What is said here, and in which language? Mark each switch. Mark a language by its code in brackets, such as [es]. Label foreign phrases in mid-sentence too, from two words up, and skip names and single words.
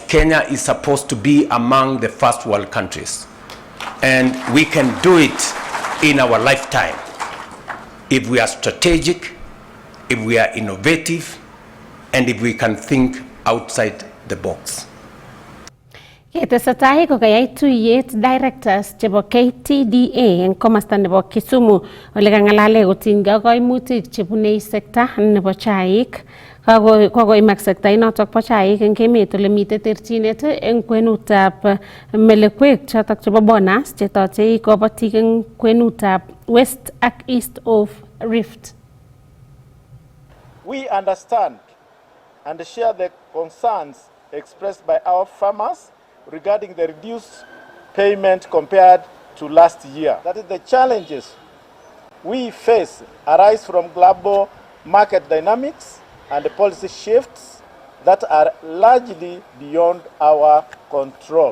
[en] Kenya is supposed to be among the first world countries. And we can do it in our lifetime if we are strategic, if we are innovative, and if we can think outside the box. [kln] Ketesetai kokayai tuyet directors chebo KTDA eng komasta nebo Kisumu ole kangalale kotinygei kaimutik chebune sekta nebo chaik. Kokoimak sekta inotok bo chaik eng emet ole mitei terchinet eng kwenutab melekwek chotok chebo bonus chetochei kobotik eng kwenutab West ak [en] East of Rift. We understand and share the concerns expressed by our farmers regarding the reduced payment compared to last year. That is, the challenges we face arise from global market dynamics and policy shifts that are largely beyond our control.